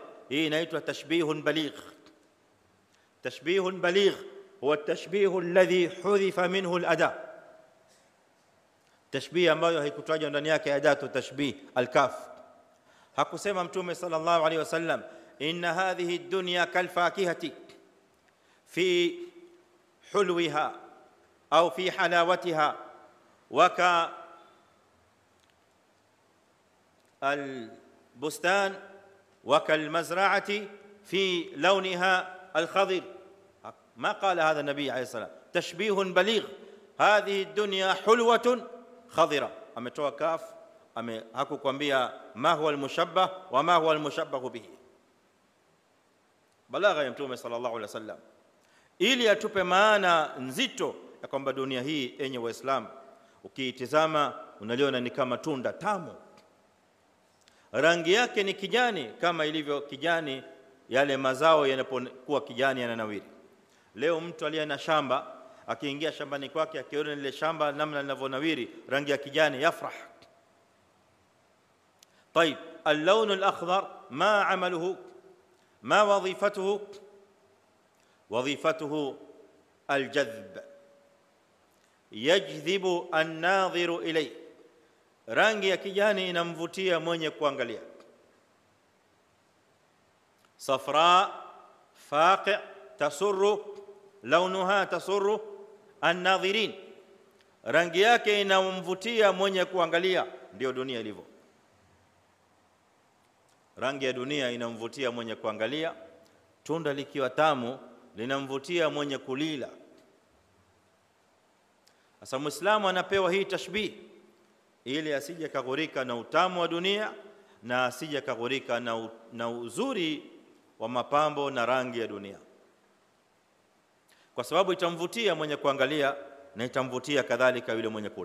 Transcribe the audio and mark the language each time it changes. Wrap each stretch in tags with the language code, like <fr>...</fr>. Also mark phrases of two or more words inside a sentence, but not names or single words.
<sw>Hii inaitwa</sw> <ar>تشبيه بليغ. تشبيه بليغ هو التشبيه الذي حذف منه الأداة,</ar> <sw>tashbih ambayo haikutajwa ndani yake</sw> <ar>أداة التشبيه الكاف.</ar> <sw>Hakusema Mtume</sw> <ar>صلى الله عليه وسلم إن هذه الدنيا كالفاكهة في حلوها أو في حلاوتها وكا البستان وكالمزرعة في لونها الخضر. ما قال هذا النبي عليه السلام، تشبيه بليغ. هذه الدنيا حلوة خضرة.</ar> <sw>ametoa kaf, hakukwambia</sw> <ar>ما هو المشبه وما هو المشبه به.</ar> <sw>Balagha ya Mtume</sw> <ar>صلى الله عليه وسلم</ar> <sw>ili atupe maana nzito ya kwamba dunia hii, enye Waislamu, ukiitazama unaliona ni kama tunda tamu, rangi yake ni kijani kama ilivyo kijani yale mazao yanapokuwa kijani yananawiri. Leo mtu aliye na shamba akiingia shambani kwake akiona ile shamba namna linavyonawiri rangi ya kijani yafrah.</sw> <ar>طيب اللون الاخضر ما عمله ما وظيفته؟ وظيفته الجذب، يجذب الناظر اليه.</ar> <sw>rangi ya kijani inamvutia mwenye kuangalia.</sw> <ar>صفراء فاقع تسر لونها تسر الناظرين،</ar> <sw>rangi yake inamvutia mwenye kuangalia. Ndio dunia ilivyo, rangi ya dunia inamvutia mwenye kuangalia. Tunda likiwa tamu linamvutia mwenye kulila. Sasa Muislamu anapewa hii tashbih ili asije kaghurika na utamu wa dunia na asije kaghurika na uzuri wa mapambo na rangi ya dunia, kwa sababu itamvutia mwenye kuangalia na itamvutia kadhalika yule mwenye kula.</sw>